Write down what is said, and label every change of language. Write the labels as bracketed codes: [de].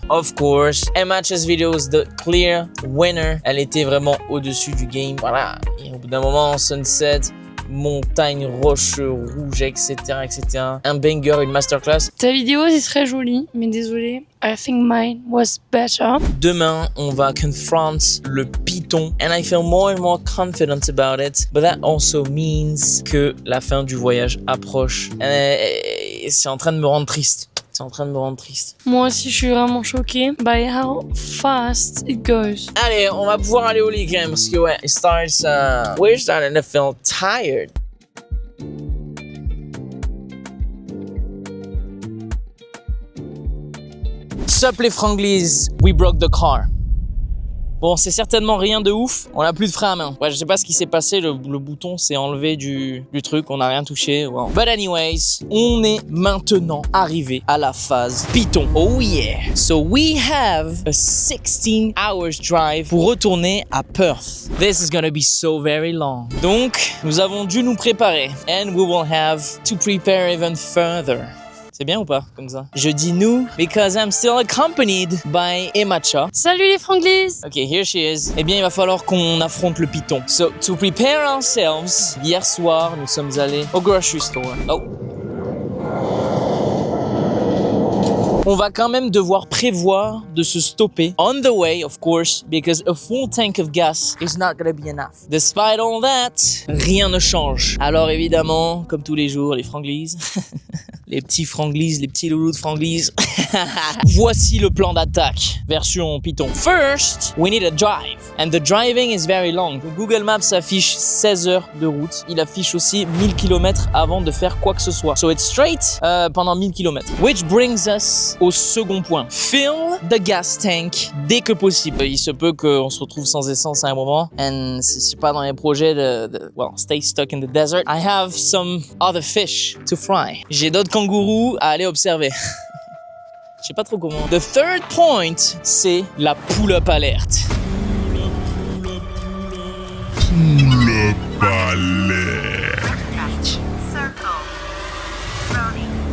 [en] Of course, Emacha's video is the clear winner. [fr] Elle était vraiment au-dessus du game. Voilà. Et au bout d'un moment, sunset, montagne, roche, rouge, etc., etc. Un banger, une masterclass. Ta vidéo, c'est très joli, mais désolé. [en] I think mine was better. [fr] Demain, on va confront le Python. [en] And I feel more and more confident about it. But that also means [fr] que la fin du voyage approche. Et c'est en train de me rendre triste. C'est en train de me rendre triste. Moi aussi, je suis vraiment choquée [en] by how fast it goes. [fr] Allez, on va pouvoir aller au lit quand même, parce que ouais, [en] it starts, we're starting to feel tired. Sup les franglies, we broke the car. [fr] Bon, c'est certainement rien de ouf. On a plus de frein à main. Ouais, je sais pas ce qui s'est passé. Le bouton s'est enlevé du truc. On n'a rien touché. Wow. [en] But anyways, [fr] on est maintenant arrivé à la phase Python. [en] Oh yeah. So we have a 16 hours drive [fr] pour retourner à Perth. [en] This is gonna be so very long. [fr] Donc, nous avons dû nous préparer. [en] And we will have to prepare even further. [fr] C'est bien ou pas, comme ça? Je dis nous, [en] because I'm still accompanied by Emacha. [fr] Salut les franglies! [en] Ok, here she is. [fr] Eh bien, il va falloir qu'on affronte le Python. [en] So, to prepare ourselves, [fr] hier soir, nous sommes allés au [en] grocery store. Oh. [fr] On va quand même devoir prévoir de se stopper [en] on the way, of course, because a full tank of gas is not gonna be enough. Despite all that, [fr] rien ne change. Alors évidemment, comme tous les jours, les franglies, les petits franglises, les petits loulous de franglise. Voici le plan d'attaque, version Python. [en] First, we need a drive. And the driving is very long. [fr] Google Maps affiche 16 heures de route. Il affiche aussi 1000 km avant de faire quoi que ce soit. [en] So it's straight [fr] pendant 1000 km. [en] Which brings us [fr] au second point. [en] Fill the gas tank [fr] dès que possible. Il se peut qu'on se retrouve sans essence à un moment. And c'est pas dans les projets [en] well, stay stuck in the desert. I have some other fish to fry. [fr] J'ai d'autres kangourous à aller observer. Je sais pas trop comment. [en] The third point, [fr] c'est la pull-up alerte. [en] Pull-up alert. Circle. Brony.